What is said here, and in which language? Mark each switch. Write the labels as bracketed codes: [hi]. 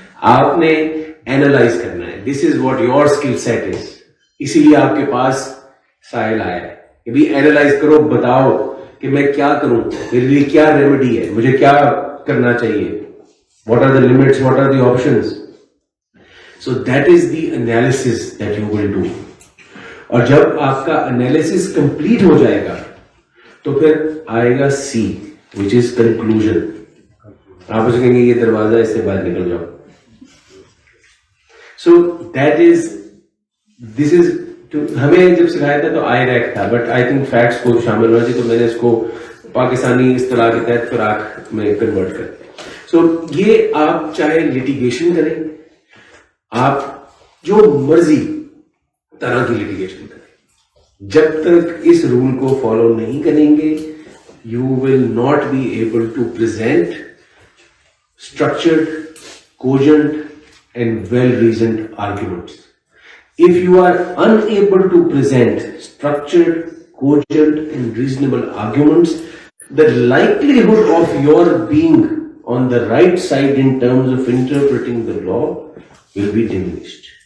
[ur] آپ نے اینالائز کرنا ہے. [en] This is what your skill set is. [ur] اسی لیے آپ کے پاس سائل آیا ہے کہ بھی اینالائز کرو, بتاؤ کہ میں کیا کروں, میرے لیے کیا ریمیڈی ہے, مجھے کیا کرنا چاہیے, [en] What are the limits, what are the options. So that is the analysis that you will do. [ur] اور جب آپ کا انالیسس کمپلیٹ ہو جائے گا تو پھر آئے گا سی [en] which is conclusion. [ur] آپ اسے کہیں گے یہ دروازہ, اس سے باہر نکل جاؤ. [en] So that is this is [ur] ہمیں جب سکھایا تھا تو آئی ریک تھا, [en] but I think [ur] فیکٹس کو شامل ہونا چاہیے, تو میں نے اس کو پاکستانی اصطلاح کے تحت فراق میں کنورٹ کر دیا. سو یہ آپ چاہے لٹیگیشن کریں, آپ جو مرضی طرح کی لٹیگیشن کریں, جب تک اس رول کو فالو نہیں کریں گے [en] you will not be able to present structured, cogent and well-reasoned arguments. If you are unable to present structured, cogent and reasonable arguments, the likelihood of your being on the right side in terms of interpreting the law will be diminished.